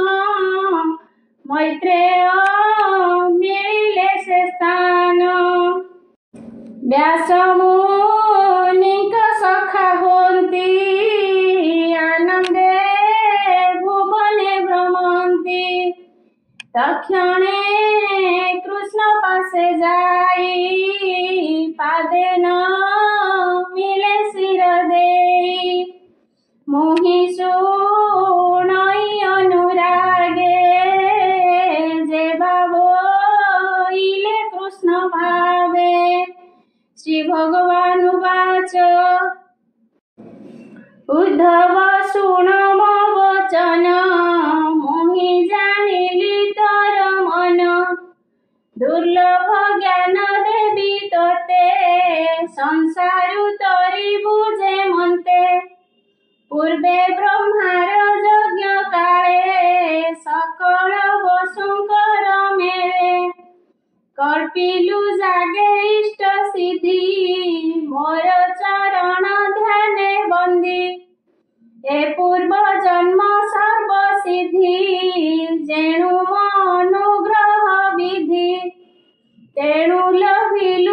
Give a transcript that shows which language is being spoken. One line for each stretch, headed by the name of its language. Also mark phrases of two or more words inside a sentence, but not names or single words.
Odia: ମୈତ୍ରେୟ ମିଳିଲେ ସେ ସ୍ଥାନ ବ୍ୟାସ ମୁନିକ ସଖା ହୋନ୍ତି ଆନନ୍ଦେ ଭୁବନେ ଭ୍ରମନ୍ତି ତକ୍ଷଣେ କୃଷ୍ଣ ପାସେ ଯାଈ ପାଦେନ ମିଳେ ଶିର ଦେଈ ମୋହି ଶୁଣଈ ଅନୁରାଗେ ଯେ ଭାବଇଲେ କୃଷ୍ଣ ଭାବେ ଶ୍ରୀ ଭଗବାନ ବାଚ ଉଦ୍ଧବ ଶୁଣ ମୋ ବଚନ ମୋହି ଜାନିଲି ତୋର ମନ ଦୁର୍ଲଭ ଜ୍ଞାନ ଦେବି ତୋତେ ସଂସାରୁ ତୋରି ବୁଝେ ମନ୍ତେ ପୂର୍ବେ ବ୍ରହ୍ମାର ଯଜ୍ଞ କାଳେ ସକଳ ବସୁଙ୍କର ମେଳେ କଳ୍ପ କଳ୍ପିଲୁ ଜାଗେ ଇଷ୍ଟ ସିଦ୍ଧି ମୋର ଚରଣ ଧ୍ୟାନେ ବନ୍ଦୀ ଏ ପୂର୍ବ ଜନ୍ମ ସର୍ବ ସିଦ୍ଧି ଯେଣୁ ଅନୁଗ୍ରହ ବିଧି ତେଣୁ ଲଭିଲୁ